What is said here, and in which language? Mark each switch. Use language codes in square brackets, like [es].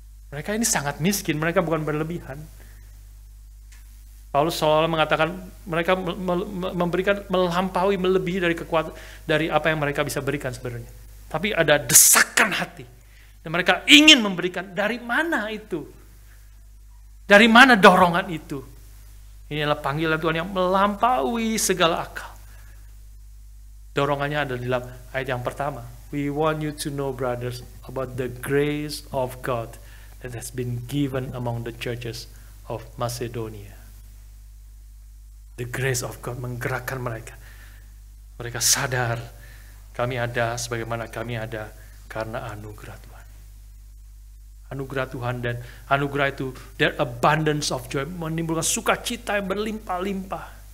[id] Mereka ini sangat miskin, mereka bukan berlebihan. Paulus seolah mengatakan mereka memberikan melampaui, melebihi dari kekuatan, dari apa yang mereka bisa berikan sebenarnya. Tapi ada desakan hati. Dan mereka ingin memberikan. Dari mana itu? Dari mana dorongan itu? Ini adalah panggilan Tuhan yang melampaui segala akal. Dorongannya ada di dalam ayat yang pertama. [en] We want you to know, brothers, about the grace of God that has been given among the churches of Macedonia. The grace of God [id] menggerakkan mereka. Mereka sadar kami ada sebagaimana kami ada karena anugerah Tuhan. Anugerah Tuhan, dan anugerah itu, [en] their abundance of joy, [id] menimbulkan sukacita yang berlimpah-limpah.